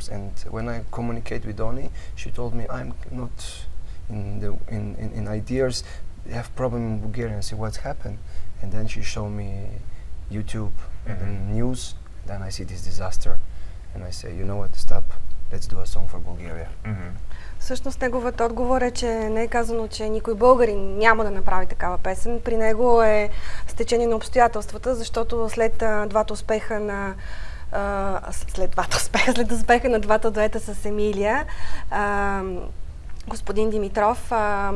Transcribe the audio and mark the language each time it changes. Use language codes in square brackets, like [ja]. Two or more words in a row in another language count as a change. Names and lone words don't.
[en] And when I communicate with Doni, she told me I'm not in ideas. They have problem in Bulgaria. And I say what's happened? And then she showed me YouTube and then news. Then I see this disaster. And I say, you know what, stop, let's do a song for Bulgaria. [bg] Всъщност неговият отговор е, че не е казано, че никой българин няма да направи такава песен. При него е стечение на обстоятелствата, защото след успеха на двата дуета с Емилия, господин Димитров му